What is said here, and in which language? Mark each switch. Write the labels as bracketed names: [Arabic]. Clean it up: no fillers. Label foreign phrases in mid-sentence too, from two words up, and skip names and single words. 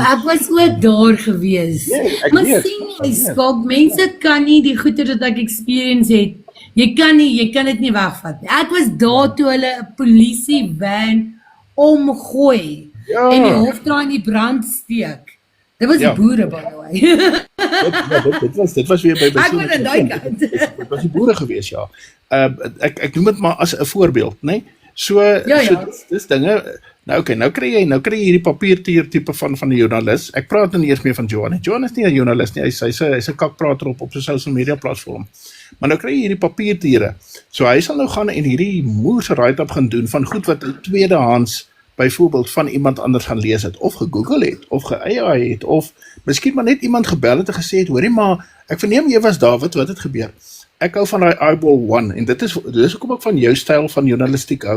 [Afrikaans] Ek was ook daar gewees. Nee, ek Maar weet. sien jy, Skok, mense kan nie die goeie wat ek experience het. Jy kan dit nie wegvat nie. Ek was daar toe hulle 'n polisie van omgooi Ja. en die hoofdraai in die brand steek. Dit was Ja. die boere, [English] by the way. [Afrikaans] Dit was weer by Ek was Senekal aan daai 2. kant. Dit was die boere gewees, ja. Ek noem dit maar as 'n voorbeeld, né? So Ja. dis dinge. Nou kry jy hierdie papiertier tipe van 'n joernalis. Ek praat nou nie eers meer van Johan. Johan is nie 'n joernalis nie. Hy's 'n kakprater op sy [English] social media platform. [Afrikaans] Maar nou kry jy hierdie papiertiere. So hy sal nou gaan en hierdie moerse write-up gaan doen van goed wat hy tweedehands byvoorbeeld van iemand anders gaan lees het, of gegoogel het, of ge-AI het, of miskien maar net iemand gebel het en gesê het, hoorie maar, ek verneem jy was daar, wat het gebeur? Ek hou van die Eyeball One, en dit is hoekom ek van jou styl van journalistiek hou.